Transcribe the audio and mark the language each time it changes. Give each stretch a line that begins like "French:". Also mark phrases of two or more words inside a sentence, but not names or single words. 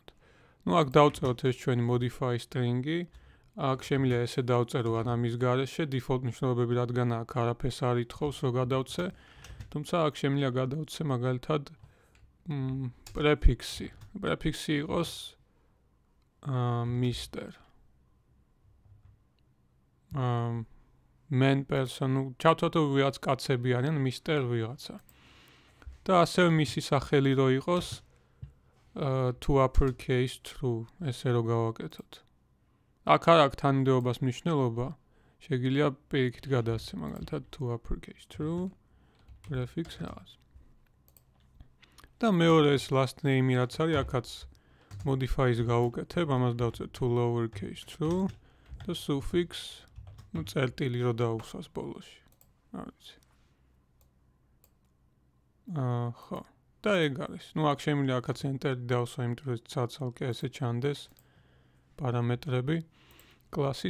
Georgian: ნუ აქ დავწეროთ ეს ჩვენი
English: modify string-ი.
Georgian: აქ შემიძლია ესე დავწერო ამის გარეშე default მნიშვნელობები რადგან აქ არაფერს არ ითხოვს რომ გადავცე. თუმცა აქ შემიძლია გადავცე მაგალითად prefix-ი. prefix-ი იყოს Mr.
English: Man person,
Georgian: ჩავთვალოთ რომ ვიღაც კაცები არიან Mr. ვიღაცა. და ასევე მისი სახელი რო იყოს
English: to uppercase true,
Georgian: ესე რო გავაკეთოთ. აქ არ აქვს თანმიმდევრობას მნიშვნელობა, შეგიძლია პირიქით გადასცე მაგალითად
English: to uppercase true prefix
Georgian: რაღაც. და მეორე ეს
English: last name-ი
Georgian: რაც არის, აქაც modify-ს გავუკეთებ, ამას დავწერ
English: to lowercase true
Georgian: და suffix ნუ წერტილი რო დაუსვას ბოლოში. არ ვიცი. ხო. და ეგ არის. ნუ აქ შემიძლია აქაც enter-ი დავსვა, იმიტომ რომ ცალკე ესე ჩანდეს პარამეტრები კლასის.